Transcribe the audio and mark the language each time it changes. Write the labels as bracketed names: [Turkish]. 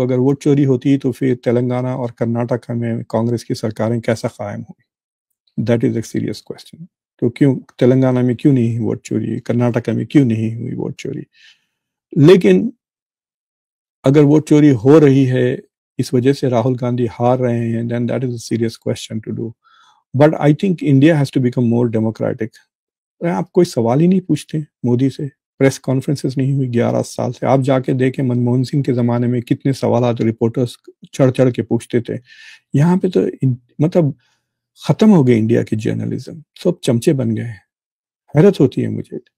[Urdu] اگر ووٹ چوری ہوتی تو پھر تلنگانہ اور کرناٹک میں کانگریس کی سرکاریں کیسا قائم ہوئی؟ [English] That is a serious question. [Urdu] تو کیوں تلنگانہ میں کیوں نہیں ووٹ چوری, کرناٹک میں کیوں نہیں ہوئی ووٹ چوری؟ لیکن اگر ووٹ چوری ہو رہی ہے اس وجہ سے راہل گاندھی ہار رہے ہیں, [English] then that is a serious question to do. But I think India has to become more democratic. [Urdu] آپ کوئی سوال ہی نہیں پوچھتے مودی سے, پریس کانفرنسز نہیں ہوئی 11 سال سے. آپ جا کے دیکھیں منموہن سنگھ کے زمانے میں کتنے سوالات رپورٹرز چڑھ چڑھ کے پوچھتے تھے. یہاں پہ تو مطلب ختم ہو گئے انڈیا کی جرنلزم, سب چمچے بن گئے. حیرت ہوتی ہے مجھے.